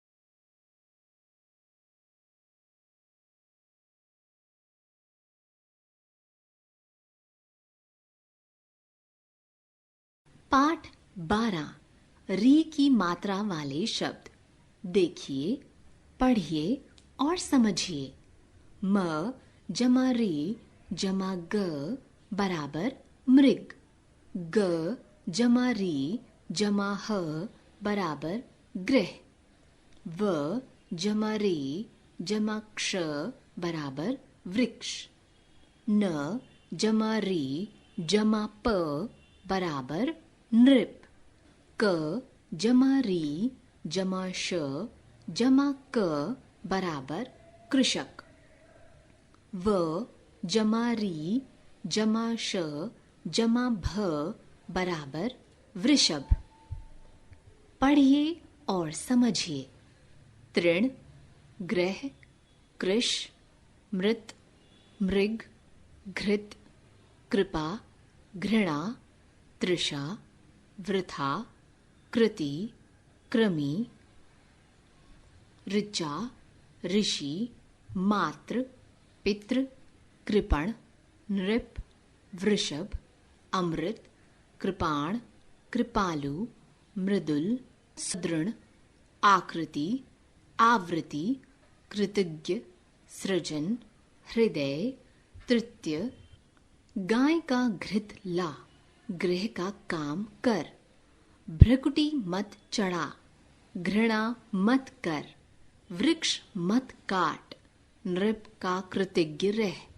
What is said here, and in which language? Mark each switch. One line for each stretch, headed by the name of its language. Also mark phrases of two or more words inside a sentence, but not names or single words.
Hindi: पाठ 12 री की मात्रा वाले शब्द। देखिए, पढ़िए और समझिए। म जमा री जमा ग बराबर मृग। ग जमा री जमा ह बराबर गृह। व जमा री जमा क्ष बराबर वृक्ष। न जमा री जमा प बराबर नृप। क जमा री जमा श जमा क बराबर कृषक। व जमा री जमा श जमा भ बराबर वृषभ। पढ़िए और समझिए। तृण, ग्रह, कृश, मृत, मृग, घृत, कृपा, घृणा, तृषा, वृथा, कृति, कृमि, ऋचा, ऋषि, मातृ, पितृ, कृपण, नृप, वृषभ, अमृत, कृपाण, कृपालु, मृदुल, सुदृढ़, आकृति, आवृत्ति, कृतज्ञ, सृजन, हृदय, तृतीय। गाय का घृत ला, गृह का काम कर, भ्रकुटी मत चढ़ा, घृणा मत कर, वृक्ष मत काट, नृप का कृतज्ञ रह।